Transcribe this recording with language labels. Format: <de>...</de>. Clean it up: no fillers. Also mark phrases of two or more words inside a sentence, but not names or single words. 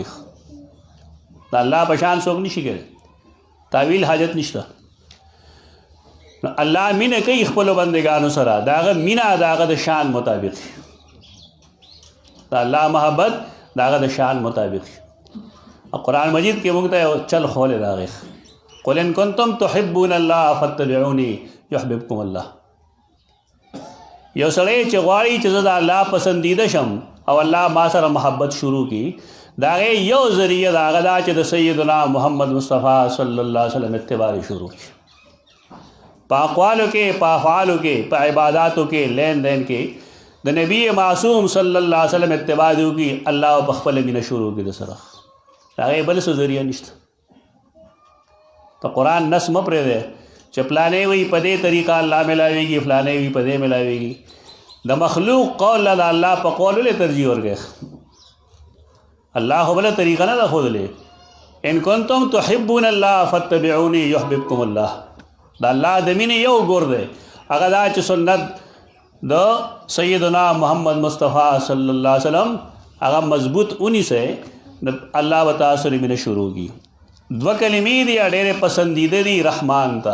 <ps>د الله په شان څوک نشي کوي، تعویل حاجت نشته. الله مینه کوي خپلو بندګانو سره، د هغه مینه د هغه د شان مطابق، د الله محبت د هغه د شان مطابق. قرآن مجید کې موږ ته یو چل خولی راغی،</ps> <ar>قل ان کنتم تحبون الله فاتبعوني یحببکم الله.</ar> <ps>یو سړی چې غواړي چې زه د الله پسندیده شم او الله ما سره محبت شروع کی، د هغې یو ذریعه د هغه دا چې د سیدنا محمد مصطفی</ps> <ar>صلی الله علیه وسلم</ar> <ps>اتباع شروع کړي. په اقوالو کې، په افعالو کې، په عباداتو کې، لین دین کې د نبی معصوم</ps> <ar>صلی الله علیه وسلم</ar> <ps>اتباع وکړي، الله په خپله مینه شروع کړي د سره. د هغې بل څه ذریعه نشته. ته قرآن نس مه پرېږدی چې فلانی وي په دې طریقه الله ملاویږي، فلانی وي په دې ملاویږي. د مخلوق قول له د الله په قول ولې ترجیح ورکوي؟ الله خو بله طریقه نه ده ښودلې.</ps> <ar>ان کنتم تحبون الله فاتبعوني یحببکم الله.</ar> <ps>د الله د مینې یو ګور دی، هغه دا چې سنت د سیدنا محمد مصطفیٰ</ps> <ar>صلی الله علیه وسلم</ar> <ps>هغه مضبوط ونیسئ، الله به تاسو سره مینه شروع کړي. دوه کلمې دي ډېرې پسندیده دي رحمان ته.</ps>